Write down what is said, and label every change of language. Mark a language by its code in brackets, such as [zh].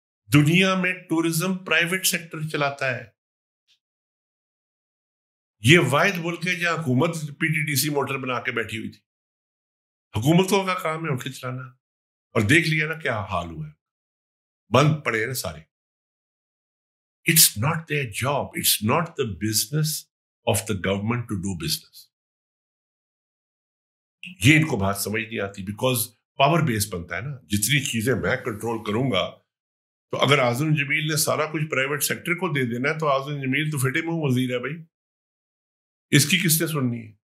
[ur] دنیا میں tourism private sector چلاتا ہے. یہ واحد ملک ہے جہاں حکومت PTDC موٹر بنا کے بیٹھی ہوئی تھی. حکومتوں کا کام ہے ان کے چلانا، اور دیکھ لیا نا کیا حال ہوا ہے، بند پڑے نا سارے. [en] It's not their job. It's not the business of the government to do business. [ur] یہ ان کو بات سمجھ نہیں آتی، بیکاز پاور بیس بنتا ہے نا. جتنی چیزیں میں کنٹرول کروں گا، تو اگر اعظم جمیل نے سارا کچھ پرائیویٹ سیکٹر کو دے دینا ہے تو اعظم جمیل تو پھٹے منہ وزیر ہے بھائی، اس کی کس نے سننی ہے؟